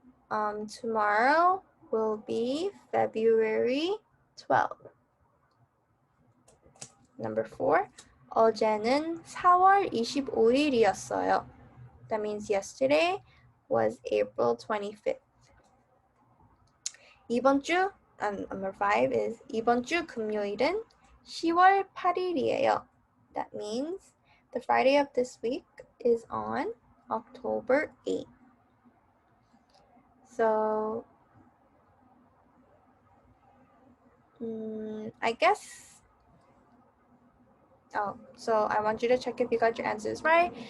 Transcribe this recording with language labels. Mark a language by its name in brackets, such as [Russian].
[English] Tomorrow will be February 12th. Number 4. [Korean] 어제는 4월 25일이었어요. [English] That means yesterday was April 25th. [Korean] 이번 주, [English] number 5 is [Korean] 이번 주 금요일은 10월 8일이에요. [English] That means the Friday of this week is on October 8th. So, I guess, so I want you to check if you got your answers right.